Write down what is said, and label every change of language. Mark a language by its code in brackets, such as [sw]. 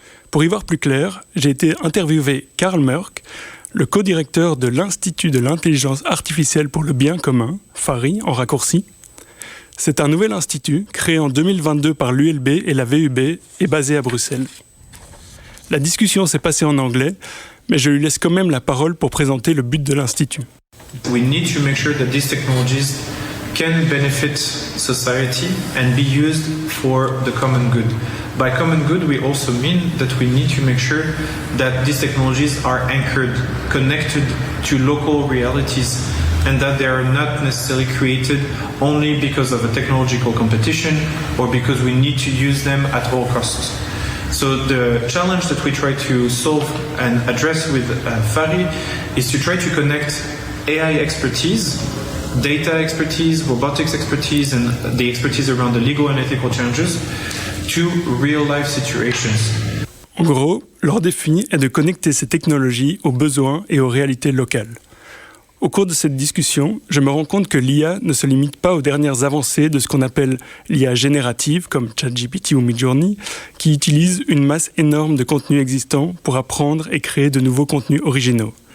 [fr] Pour y voir plus clair, j'ai été interviewé Karl Mörk, le co-directeur de l'Institut de l'intelligence artificielle pour le bien commun, FARI en raccourci. C'est un nouvel institut créé en 2022 par l'ULB et la VUB et basé à Bruxelles. La discussion s'est passée en anglais, mais je lui laisse quand même la parole pour présenter le but de l'institut. [en] We need to make sure that these technologies can benefit society and be used for the common good. By common good, we also mean that we need to make sure that these technologies are anchored, connected to local realities, and that they are not necessarily created only because of a technological competition or because we need to use them at all costs. So the challenge that we try to solve and address with Fari is to try to connect AI expertise, data expertise, robotics expertise, and the expertise around the legal and ethical challenges to real-life situations. [fr] En gros, leur défi est de connecter ces technologies aux besoins et aux réalités locales. Au cours de cette discussion, je me rends compte que l'IA ne se limite pas aux dernières avancées de ce qu'on appelle l'IA générative, comme ChatGPT ou Midjourney, qui utilise une masse énorme de contenus existants pour apprendre et créer de nouveaux contenus originaux.